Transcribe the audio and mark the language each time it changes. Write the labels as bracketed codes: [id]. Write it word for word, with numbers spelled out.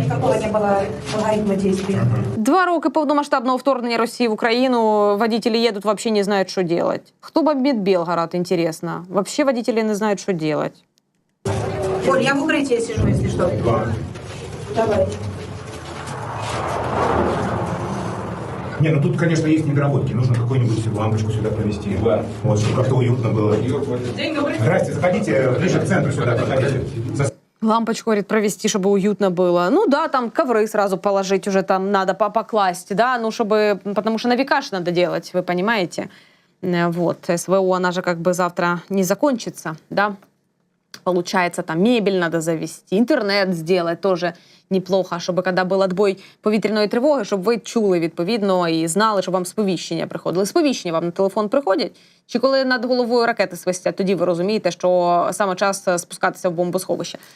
[uk] Ніякого не було алгоритму дій. Два роки повномасштабного вторгнення Росії в Україну, водителі їдуть, взагалі не знають, що робити. Хто бомбить Бєлгород, інтересно? Взагалі водителі не знають, що робити. Оль, я в укритті сижу, якщо що. Давай. [ru] Не, ну тут, конечно, есть недоработки. Нужно какую-нибудь лампочку сюда провести. Да. Вот, чтобы как-то уютно было. Здрасте, заходите, ближе к центру сюда, заходите. Лампочку, говорит, провести, чтобы уютно было. Ну да, там ковры сразу положить уже там надо покласть, да, ну чтобы, потому что на века ж надо делать, вы понимаете. Вот, СВО, она же как бы завтра не закончится, да. Получается, там мебель надо завести, интернет сделать тоже неплохо, [uk] щоб коли був відбій повітряної тривоги, щоб ви чули, відповідно, і знали, що вам сповіщення приходили. Сповіщення вам на телефон приходять? Чи коли над головою ракети свистять, тоді ви розумієте, що саме час спускатися в бомбосховище.